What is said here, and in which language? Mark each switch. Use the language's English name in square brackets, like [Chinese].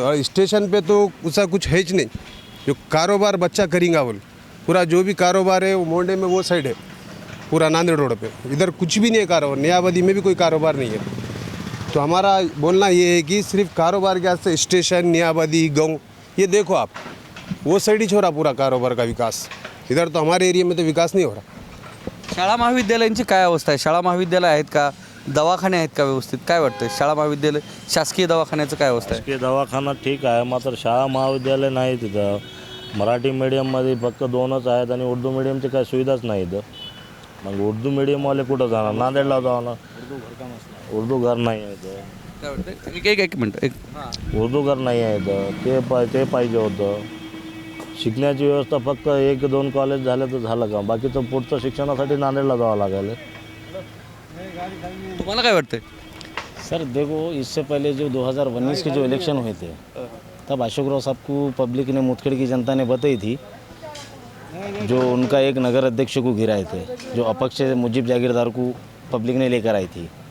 [Hindi] और स्टेशन पे तो उसका कुछ है ही नहीं. जो कारोबार बच्चा करेंगे बोल, पूरा जो भी कारोबार है वो मोंडे में वो साइड है, पूरा नांदेड़ रोड पे. इधर कुछ भी नहीं है कारोबार. नयाबदी में भी कोई कारोबार नहीं है. तो हमारा बोलना ये है कि सिर्फ कारोबार के वास्ते स्टेशन, नयाबदी, गाँव, ये देखो आप, वो साइड ही हो रहा पूरा कारोबार का विकास. इधर तो हमारे एरिया में तो विकास नहीं हो रहा. [Marathi] शाळा महाविद्यालयांची काय अवस्था आहे? शाळा महाविद्यालय आहेत का? दवाखाने आहेत का व्यवस्थित? काय वाटतं शाळा महाविद्यालय, शासकीय दवाखान्याचं काय अवस्था आहे? शासकीय दवाखाना ठीक आहे, मात्र शाळा महाविद्यालय नाही तिथं. मराठी मीडियममध्ये फक्त 2च आहेत आणि उर्दू मीडियमची काही सुविधाच नाही इथं. मग उर्दू मीडियमवाले कुठं जाणार? नांदेडला जाणार. उर्दू घर नाही आहे इथं. काय वाटतं? एक मिनटं. उर्दू घर नाही आहे इथं. ते पाहिजे होतं. शिकण्याची व्यवस्था फक्त 1-2 कॉलेज झालं तर झालं का? बाकीचं पुढचं शिक्षणासाठी नांदेडला जावं लागेल. तुम्हाला काय वाटतं? [Hindi] सर देखो, इससे पहले जो 2019 के जो इलेक्शन हुए थे तब अशोक राव साहब को पब्लिक ने, मुदखेड़ की जनता ने बताई थी, जो उनका एक नगर अध्यक्ष को गिराए थे, जो अपक्ष मुजीब जागीरदार को पब्लिक ने लेकर आई थी.